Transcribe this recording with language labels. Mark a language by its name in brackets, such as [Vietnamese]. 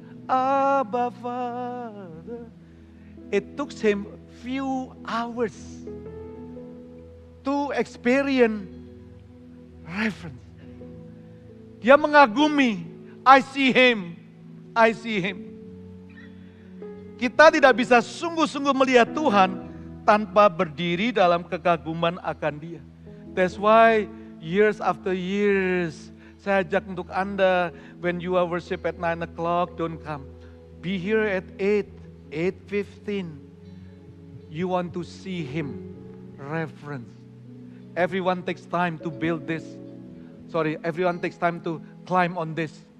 [English] Abba Father. It took him few hours to experience reverence. [Indonesian] Dia mengagumi, [English] I see him, I see him. [Indonesian] Kita tidak bisa sungguh-sungguh melihat Tuhan tanpa berdiri dalam kekaguman akan Dia. [English] That's why years after years, [Indonesian] saya ajak untuk Anda, [English] when you are worship at 9 o'clock, don't come. Be here at 8:15. You want to see Him, reverence. Everyone takes time to build this. Everyone takes time to climb on this.